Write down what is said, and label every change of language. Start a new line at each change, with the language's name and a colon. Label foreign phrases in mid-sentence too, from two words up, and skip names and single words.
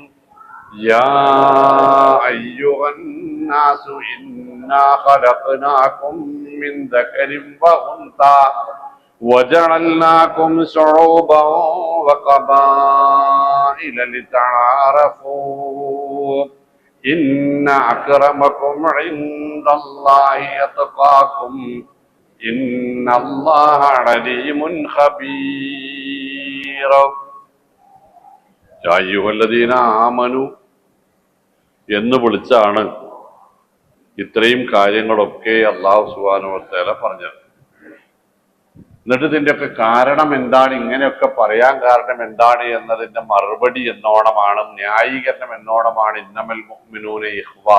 Arabic: يا أيها الناس إنا خلقناكم من ذكر وأنثى وجعلناكم شعوبا وقبائل لتعارفوا إن أكرمكم عند الله أتقاكم إن الله عليم خبير. يا أيها الذين آمنوا
Malayalam: എന്ന് വിളിച്ചാണ് ഇത്രയും കാര്യങ്ങളൊക്കെ അല്ലാഹു
Arabic: سبحانه وتعالى
Malayalam: പറഞ്ഞത്. എന്നിട്ട് ഇതിൻ്റെയൊക്കെ കാരണം എന്താണ്, ഇങ്ങനെയൊക്കെ പറയാൻ കാരണം എന്താണ് എന്നതിൻ്റെ മറുപടി എന്നോണമാണ്, ന്യായീകരണം എന്നോണമാണ്
Arabic: إنما المؤمنون إخوة.